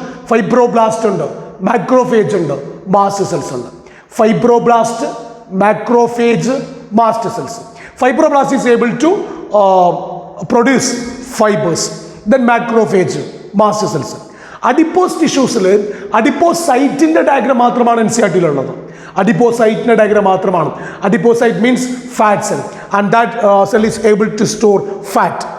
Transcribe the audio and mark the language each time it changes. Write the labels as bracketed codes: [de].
[ml] Fibroblast ഉണ്ട്, macrophage ഉണ്ട്, mast cells ഉണ്ട്. [en] Fibroblast, macrophage, mast cells. Fibroblast is able to produce fibers. Then macrophage, mast cells. [ml] Adipose tissuesൽ adipocyte-ന്റെ diagram മാത്രമാണ് NCERT-ൽ ഉള്ളത്. Adipocyte-ന്റെ diagram മാത്രമാണ്. [en] Adipocyte means fat cell, and that cell is able to store fat.